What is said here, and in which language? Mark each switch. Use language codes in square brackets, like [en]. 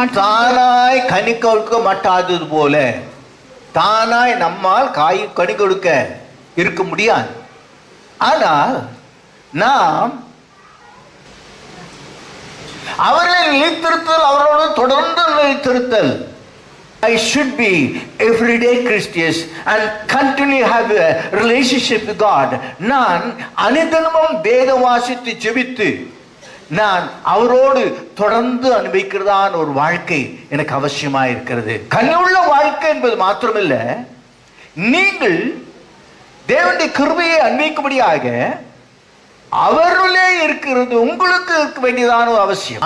[ta] தானாய் கனி கொடுக்க மாட்டாதது போல, தானாய் நம்மால் கனி கொடுக்க இருக்க முடியாது. ஆனால் நாம் அவர்களை நிலைத்திருத்தல், அவரோடு தொடர்ந்து நிலைத்திருத்தல். [en] I should be everyday Christians and continue have a relationship with God. [ta] நான் அனுதினமும் வேதம் வாசித்து ஜெபித்து நான் அவரோடு தொடர்ந்து அனுபவிக்கிறதான ஒரு வாழ்க்கை எனக்கு அவசியமாக இருக்கிறது. கனிவுள்ள வாழ்க்கை என்பது மாத்திரமல்ல, நீங்கள் தேவனுடைய கிருபையை அனுபவிக்கும்படியாக அவர்களே இருக்கிறது உங்களுக்கு இருக்க வேண்டியதான அவசியம்.